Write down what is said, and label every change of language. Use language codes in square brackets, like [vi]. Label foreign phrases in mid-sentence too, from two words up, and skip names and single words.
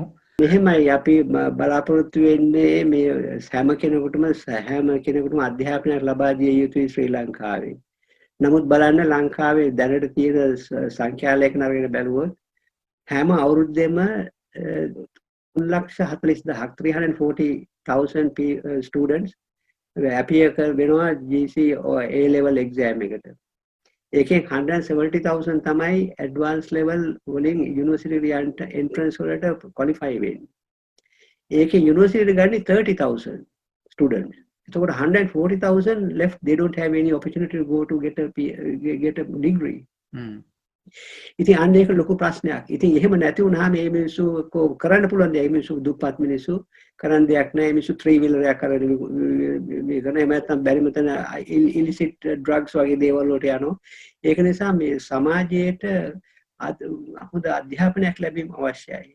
[si] මෙහෙමයි අපි බලාපොරොත්තු වෙන්නේ මේ හැම කෙනෙකුටම අධ්‍යාපනයක් ලබා දිය යුතුයි ශ්‍රී ලංකාවේ. නමුත් බලන්න ලංකාවේ දැනට තියෙන සංඛ්‍යාලයක නරගෙන බැලුවොත් හැම අවුරුද්දෙම 340,000 [en] students appear [si] වෙනවා [en] GC or A level exam [si] එකට. ඒකෙන් 170,000 තමයි [en] advanced level [si] වලින් [en] university entrance [si] වලට qualify වෙන්නේ. ඒකේ university ගන්නේ 30,000 students. [en] එතකොට 140,000 left, they don't have any opportunity to go to get a degree. [si] ඉතින් අන්න ඒක ලොකු ප්‍රශ්නයක්. ඉතින් එහෙම නැති වුණාම මේ මිනිස්සු කරන්න පුළුවන් දේ මිනිස්සු දුප්පත් මිනිස්සු කරන්න දෙයක් නැහැ. මිනිස්සු 3 wheeler එකක් අරගෙන මේ කරන එහෙම නැත්නම් බැරිම තැන [en] illicit drugs [si] වගේ දේවල් වලට යනවා. ඒක නිසා මේ සමාජයේට හොඳ අධ්‍යාපනයක් ලැබීම අවශ්‍යයි.